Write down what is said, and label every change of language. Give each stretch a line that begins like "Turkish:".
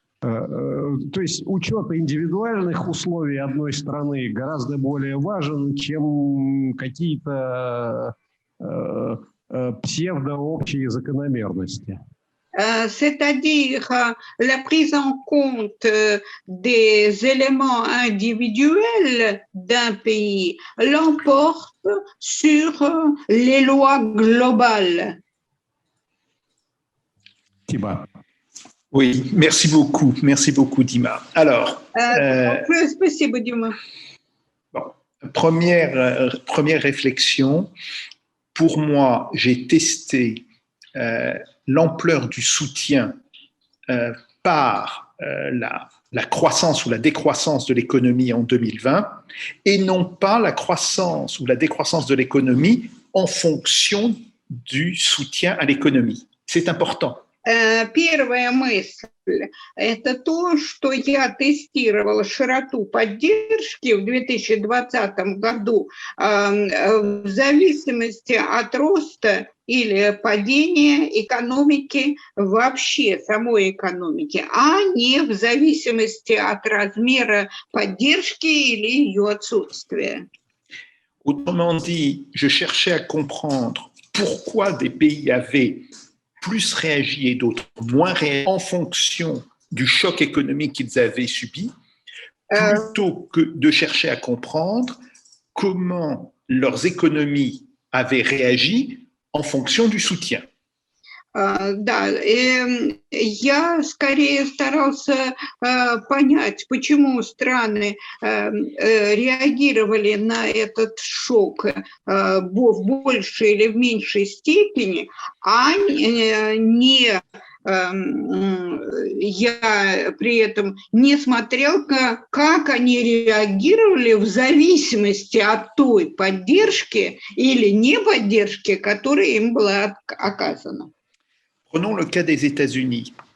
Russian: То есть учет индивидуальных условий одной страны гораздо более важен, чем какие-то псевдообщие закономерности.
French: C'est-à-dire la prise en compte des éléments individuels d'un pays l'emporte sur les lois globales.
Russian: Типа.
French: Oui, merci beaucoup, Dima. Alors,
Russian: Спасибо, Дима.
French: Bon, première réflexion. Pour moi, j'ai testé l'ampleur du soutien par la croissance ou la décroissance de l'économie en 2020 et non pas la croissance ou la décroissance de l'économie en fonction du soutien à l'économie. C'est important.
Russian: Первая мысль – это то, что я тестировала широту поддержки в 2020 году в зависимости от роста или падения экономики, вообще самой экономики, а не в зависимости от размера поддержки или ее отсутствия.
French: Autrement dit, je cherchais à comprendre pourquoi des pays avaient plus réagi et d'autres moins réagi en fonction du choc économique qu'ils avaient subi, plutôt que de chercher à comprendre comment leurs économies avaient réagi en fonction du soutien.
Russian: Да, я скорее старался понять, почему страны реагировали на этот шок в большей или в меньшей степени, а не я при этом не смотрел, как они реагировали в зависимости от той поддержки или неподдержки, которая им была оказана.
French: Prenons le cas des États-Unis.